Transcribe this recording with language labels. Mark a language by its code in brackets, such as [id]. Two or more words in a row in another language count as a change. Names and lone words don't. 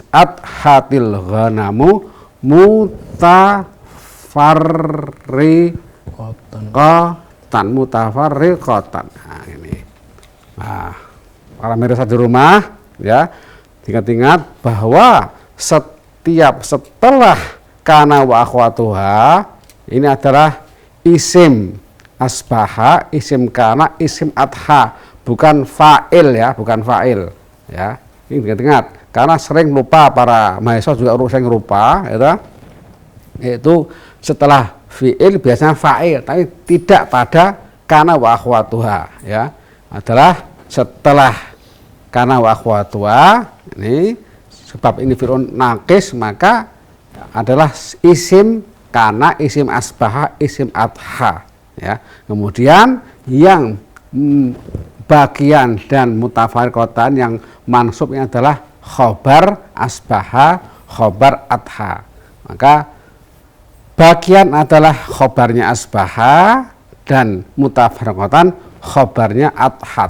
[ar] أضحت الغنم متفرقةً. [id] Nah, ini. Nah, para pemirsa di rumah, ya, ingat-ingat bahwa setelah [ar] كان وأخواتها [id] ini adalah isim asbaha, isim kana, isim adha, bukan fa'il, ya, bukan fa'il, ya. Ini ingat-ingat, karena sering lupa para mahasiswa juga sering lupa, itu setelah fi'il biasanya fa'il, tapi tidak pada [ar] كان وأخواتها, [id] ya. Adalah setelah [ar] كان وأخواتها, [id] ini sebab ini [ar] فعل ناقص, [id] maka adalah isim kana, isim asbaha, isim adha, ya. Kemudian yang bagian dan mutafarriqatan yang mansubnya adalah khobar asbaha, khobar adha. Maka bagian adalah khobarnya asbaha dan mutafarriqatan khobarnya adhat.